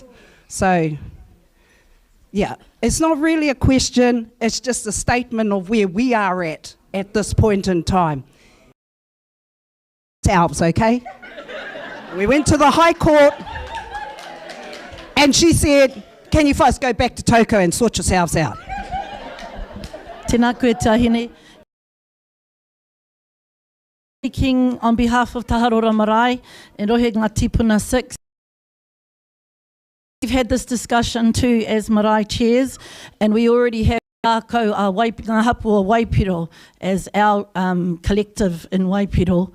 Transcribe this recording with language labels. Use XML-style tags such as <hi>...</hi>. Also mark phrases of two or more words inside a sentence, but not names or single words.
<en>So, yeah, it's not really a question, it's just a statement of where we are at this point in time. Ourselves, okay? We went to the High Court and she said, can you first go back to Toko and sort yourselves out?</en> <mi>Tēnā koe tāhine.</mi> <en>Speaking on behalf of Taharora Marae and Rohinga Tipuna 6. We've had this discussion too as Marae chairs, and we already have Ngā Hapu o Waipiro as our collective in Waipiro.</en>